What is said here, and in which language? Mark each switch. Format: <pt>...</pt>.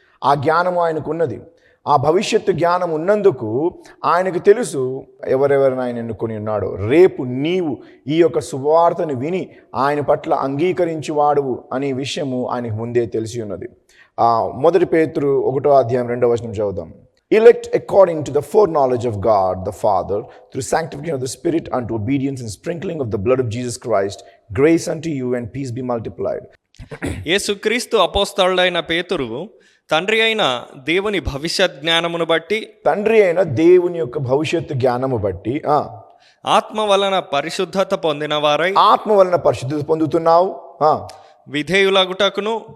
<te>ఆ జ్ఞానము ఆయనకు ఉన్నది. ఆ భవిష్యత్తు జ్ఞానం ఉన్నందుకు ఆయనకు తెలుసు ఎవరెవరిని ఆయన ఎన్నుకొని ఉన్నాడో. రేపు నీవు ఈ యొక్క శుభవార్తను విని ఆయన పట్ల అంగీకరించువాడువు అనే విషయము ఆయనకు ముందే తెలిసి ఉన్నది. 1 పేతురు 1:2 చదువుదాం.</te> <en>Elect according to the foreknowledge of God the Father, through sanctification of the Spirit, unto obedience and sprinkling of the blood of Jesus Christ, grace unto you and peace be multiplied.</en> <te>యేసుక్రీస్తు అపోస్తలుడైన పేతురు తండ్రి అయిన దేవుని భవిష్యత్ జ్ఞానమును బట్టి, తండ్రి అయిన దేవుని యొక్క భవిష్యత్తు జ్ఞానము బట్టి ఆత్మ వలన పరిశుద్ధత పొందిన వారై, ఆత్మ వలన పరిశుద్ధత పొందుతున్నావు, విధేయులగుటకును,</te>